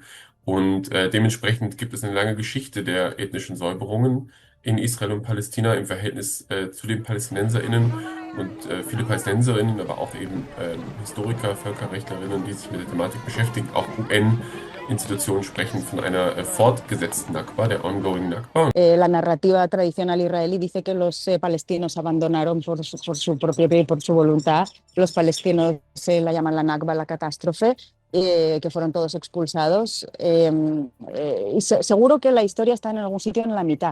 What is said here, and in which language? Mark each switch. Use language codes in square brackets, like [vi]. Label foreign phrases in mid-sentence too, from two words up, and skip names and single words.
[de] Und dementsprechend gibt es eine lange Geschichte der ethnischen Säuberungen in Israel und Palästina im Verhältnis zu den PalästinenserInnen. Und viele Palästinenserinnen, aber auch eben Historiker, Völkerrechtlerinnen, die sich mit der Thematik beschäftigen, auch UN-Institutionen sprechen von einer fortgesetzten Nakba, der ongoing Nakba. [es] La narrativa tradicional israelí dice que los palestinos abandonaron por su propio pie y por su voluntad. Los palestinos la llaman la Nakba, la catástrofe, que fueron todos expulsados. Y seguro que la historia está en algún sitio en la mitad.